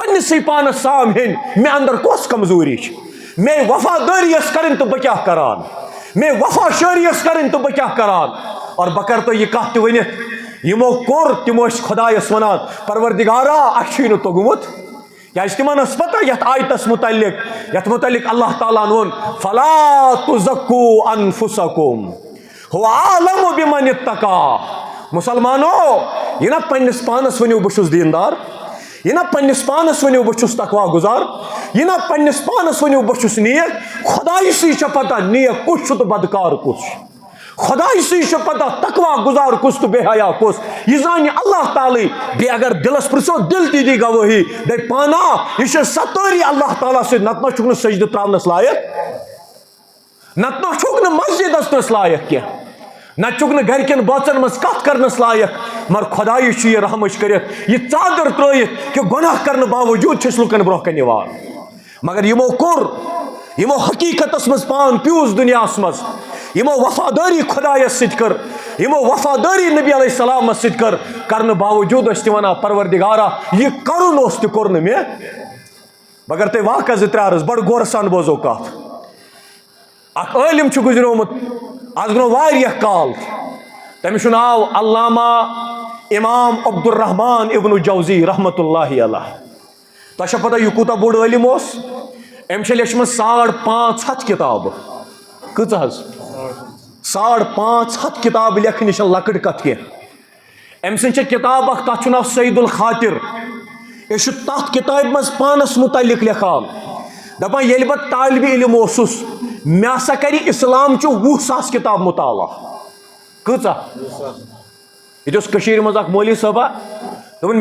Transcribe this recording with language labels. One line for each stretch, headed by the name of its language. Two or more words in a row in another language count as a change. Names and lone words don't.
Kashmiri: پننِسٕے پانس سام ہیٚنۍ مےٚ اندر کۄس کمزوری چھِ مےٚ وفادٲری ٲس کرٕنۍ تہٕ بہٕ کیٛاہ کران مےٚ وفا شٲری ٲس کرٕنۍ تہٕ بہٕ کیٛاہ کران اور بہٕ کرٕ تۄہہِ یہِ کتھ تہِ ؤنِتھ یِمو کوٚر تِم ٲسۍ خۄدایس ونان پروردگارا اَسہِ چھُے نہٕ توٚگمُت کیازِ تِمن ٲس پتہ یتھ آیتس متعلق اللہ تعالیٰ ہن ووٚن
Arabic: فلا تزکوٗ انفسکم هو اعلم بمن اتقى
Kashmiri: مسلمانو یہِ نا پننِس پانس ؤنِو بہٕ چھُس دیندار یہِ نا پننِس پانس ؤنِو بہٕ چھُس تقوا گُزار یہِ نا پننِس پانس ؤنِو بہٕ چھُس نیک خۄدایسٕے چھےٚ پتہ نیک کُس چھُ تہٕ بدکار کُس چھُ خۄدایسٕے چھےٚ پتہ تقوا گُزار کُس تہٕ بے حیا کُس یہِ زانہِ اللہ تعالیٰ بیٚیہِ اگر دِلس پرژھو دِل تہِ دی گوٲہی دپہِ پانا یہِ چھِ ستٲری اللہ تعالیٰ سۭتۍ نتہٕ ما چھُکھ نہٕ سجدٕ تراونس لایق نتہٕ ما چھُکھ نہٕ مسجد اژنس لایق کینٛہہ نتہٕ چھُکھ نہٕ گرِکٮ۪ن بٲژن منٛز کتھ کرنس لایق مگر خدائی یہ رحمش کرت یہ چادر ترائت کہ گناہ کرنے باوجود چھس لکن برہ کن یوان مگر یمو کور یمو حقیقت مز پان پیوس دنیا مز یمو وفاداری خدایس ست کر یمو وفاداری نبی
Arabic: علیہ السلام
Kashmiri: ست کر کرنے باوجود اس ونان پروردگارا یہ کرن اس تہ کور مے مگر تے واقعہ زٕ ترٛےٚ عرض بڑ غور سان بوزو کت اخ عالم چھ گزریومت آز گو واریاہ کال تمس ناو علامہ امام عبد الرحمان ابن جوزی
Arabic: رحمۃ اللہ علیہ
Kashmiri: تہ پتہ یہ کوتاہ بوڑ عالم اس ام چھ لیچھمت 550 کتاب کۭژ حظ 550 کتاب لیکھنہِ چھنہٕ لۄکٕٹ کتھ کینٛہہ ام سٕنٛز چھِ کتاب اکھ تتھ چھُ ناو سعید الخاطر یہ تات کتاب مز پانس متعلق لکھان دپان ییٚلہِ بہٕ طالب علم اوسُس مےٚ ہسا کرِ اسلام چہِ 20,000 کتاب مطالعہ کۭژاہ یہ اوس کٔشیٖرِ منٛز اکھ مولوی صٲبا دوٚپُن